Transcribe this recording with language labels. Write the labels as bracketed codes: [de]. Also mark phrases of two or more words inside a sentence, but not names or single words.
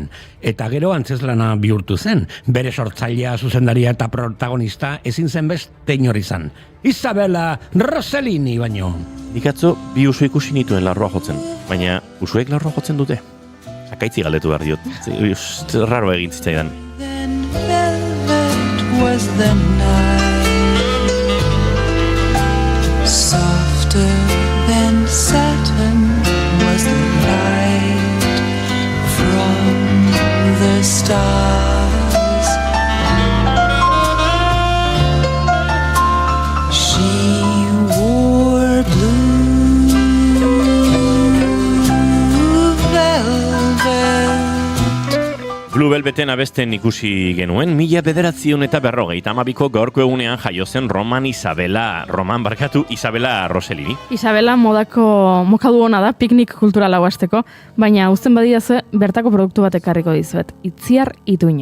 [eu] Eta gero antzeslana bihurtu zen. Bere sortzailea, zuzendaria eta protagonista ezin zen beste inor izan. Isabella Rossellini baino. Nik atzo bi usu ikusi nituen larroa jotzen, baina usuek larroa jotzen dute. Akaitzi galdetu behar diot. Raro egin zitzaidan. [en] Then velvet was the night, softer than satin was the light from the stars. She wore blue velvet. [eu] Blue Velveten abesten ikusi genuen, 1952ko gaurko egunean jaio zen Isabella Rossellini. Isabella mokadu ona da piknik kulturala hasteko, baina uzten badidazu bertako produktu bat ekarriko dizuet. Itziar Ituño.